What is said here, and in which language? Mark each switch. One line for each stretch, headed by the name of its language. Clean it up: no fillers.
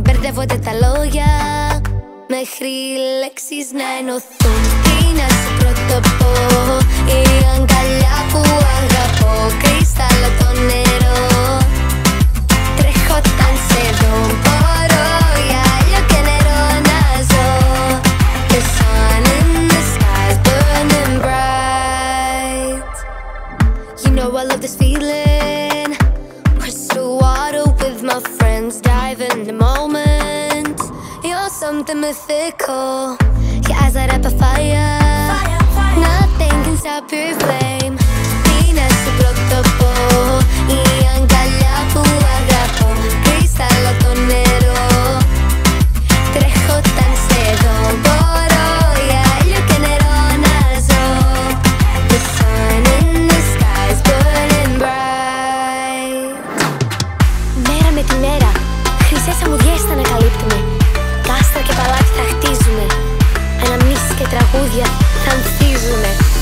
Greek: Μπερδεύονται τα λόγια, μέχρι οι λέξεις να ενωθούν. Τι να σου πρωτοπώ, η αγκαλιά που αγαπώ. Κρυστάλλο το νερό, τρέχω όταν σε δω. Μπορώ για ήλιο και νερό να ζω. The sun in the sky is burning bright. You know I love this feeling. Crystal water with my friends, dive in the moment. You're something mythical. Your eyes light up a fire. Nothing can stop your flame. Τι να σου πρωτοπώ, η αγκαλιά που αγαπώ. Κρυστάλλο το νερό, τρέχω όταν σε δω. Μπορώ για ήλιο και νερό να ζω.
English: The sun in the sky is burning bright.
Greek: Μέρα με τη μέρα, χρυσές αμμουδιές θα ανακαλύπτουμε. Κάστρα και παλάτι θα χτίζουμε. Αναμνήσεις και τραγούδια θα ανθίζουνε.